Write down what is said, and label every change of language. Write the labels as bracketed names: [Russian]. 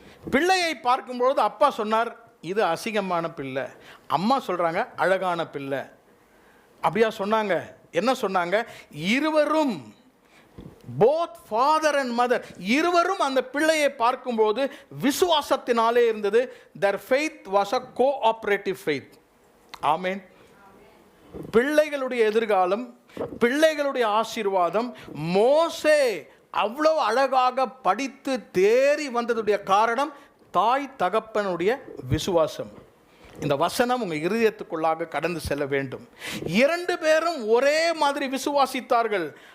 [Tamil] பிள்ளையை பார்க்கும்பொழுது அப்பா சொன்னார், இது அசிங்கமான பிள்ளை. அம்மா சொல்கிறாங்க, அழகான பிள்ளை. அப்படியா சொன்னாங்க? என்ன சொன்னாங்க? இருவரும், [English] both father and mother, [Tamil] இருவரும் அந்த பிள்ளையை பார்க்கும்போது விசுவாசத்தினாலே இருந்தது. [English] their faith was a cooperative faith. [Tamil] ஆமென். பிள்ளைகளுடைய எதிர்காலம், பிள்ளைகளுடைய ஆசீர்வாதம், மோசே அவ்வளோ அழகாக படித்து தேறி வந்ததுடைய காரணம் தாய் தகப்பனுடைய விசுவாசம். இந்த வசனம் உங்கள் இருதயத்துக்குள்ளாக கடந்து செல்ல வேண்டும். 2 பேரும் ஒரே மாதிரி விசுவாசித்தார்கள்.